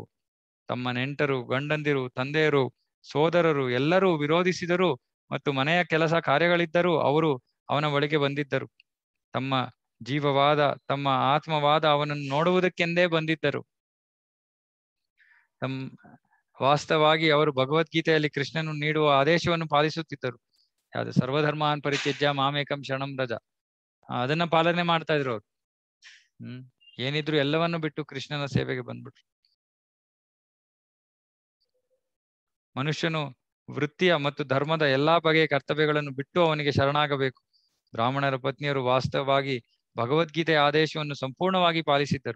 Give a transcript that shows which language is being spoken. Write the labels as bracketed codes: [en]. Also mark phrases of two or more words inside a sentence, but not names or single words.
[kn] ತಮ್ಮ ನೆಂಟರು, ಗಂಡಂದಿರು, ತಂದೆಯರು, ಸೋದರರು ಎಲ್ಲರೂ ವಿರೋಧಿಸಿದರು ಮತ್ತು ಮನೆಯ ಕೆಲಸ ಕಾರ್ಯಗಳಿದ್ದರೂ ಅವರು ಅವನ ಬಳಿಗೆ ಬಂದಿದ್ದರು. ತಮ್ಮ ಜೀವವಾದ ತಮ್ಮ ಆತ್ಮವಾದ ಅವನನ್ನು ನೋಡುವುದಕ್ಕೆಂದೇ ಬಂದಿದ್ದರು. ವಾಸ್ತವವಾಗಿ ಅವರು ಭಗವದ್ಗೀತೆಯಲ್ಲಿ ಕೃಷ್ಣನು ನೀಡುವ ಆದೇಶವನ್ನು ಪಾಲಿಸುತ್ತಿದ್ದರು. ಯಾವುದು [sa] ಸರ್ವಧರ್ಮಾನ್ ಪರಿತ್ಯಜ್ಯ ಮಾಮೇಕಂ ಶರಣಂ ರಜ, [kn] ಅದನ್ನ ಪಾಲನೆ ಮಾಡ್ತಾ ಇದ್ರು ಅವ್ರು. ಏನಿದ್ರು ಎಲ್ಲವನ್ನು ಬಿಟ್ಟು ಕೃಷ್ಣನ ಸೇವೆಗೆ ಬಂದ್ಬಿಟ್ರು. ಮನುಷ್ಯನು ವೃತ್ತಿಯ ಮತ್ತು ಧರ್ಮದ ಎಲ್ಲಾ ಬಗೆಯ ಕರ್ತವ್ಯಗಳನ್ನು ಬಿಟ್ಟು ಅವನಿಗೆ ಶರಣಾಗಬೇಕು. ಬ್ರಾಹ್ಮಣರ ಪತ್ನಿಯರು ವಾಸ್ತವವಾಗಿ ಭಗವದ್ಗೀತೆಯ ಆದೇಶವನ್ನು ಸಂಪೂರ್ಣವಾಗಿ ಪಾಲಿಸಿದ್ದರು.